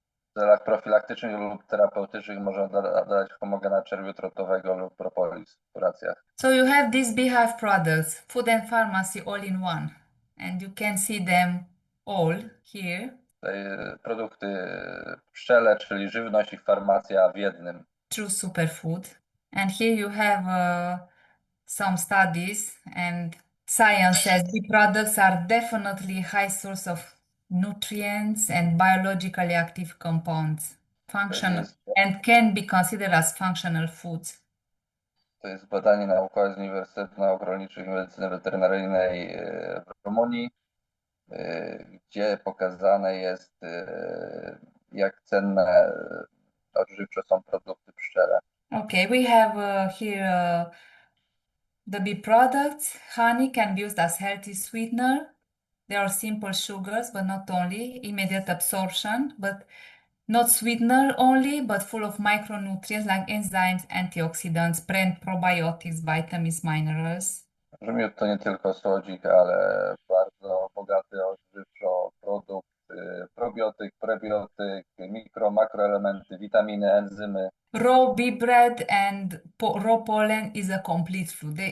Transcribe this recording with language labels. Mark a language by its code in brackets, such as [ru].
[pl] W celach profilaktycznych lub terapeutycznych można dodać homogena czerwiu trotowego lub propolis w kuracjach. [en] So you have these beehive products, food and pharmacy all in one, and you can see them all here. [pl] Tutaj produkty pszczele, czyli żywność i farmacja w jednym. [en] True superfood. And here you have some studies, and science says bee products are definitely high source of nutrients and biologically active compounds, functional and can be considered as functional foods. [pl] To jest badanie naukowe z Uniwersytetu Nauk Rolniczych i Medycyny Weterynaryjnej w Rumunii, gdzie pokazane jest, jak cenne odżywczo są produkty pszczele. [en] Okay, we have here the bee products. Honey can be used as healthy sweetener. They are simple sugars, but not only. Immediate absorption, but not sweetener only, but full of micronutrients like enzymes, antioxidants, probiotics, vitamins, minerals. [pl] Że miód to nie tylko słodzik, ale bardzo bogaty odżywczo produkt, probiotyk, prebiotyk, makroelementy, witaminy, enzymy. [en] Raw bee bread and raw pollen is a complete food.